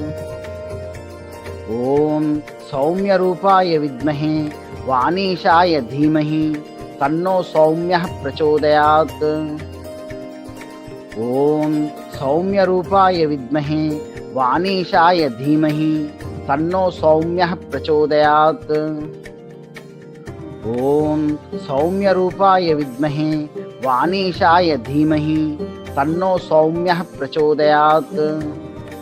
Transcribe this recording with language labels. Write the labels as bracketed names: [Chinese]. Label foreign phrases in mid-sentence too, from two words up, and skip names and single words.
[Sanskrit] ॐ सौम्यरूपाय विद्महे वाणीशाय धीमहि तन्नो सौम्यः प्रचोदयात्। ॐ सौम्यरूपाय विद्महे वाणीशाय धीमहि तन्नो सौम्यः प्रचोदयात्। ఓం సౌమ్యరూపాయ విద్మహే వాణీశాయ ధీమహి తన్నో సౌమ్యః ప్రచోదయాత్.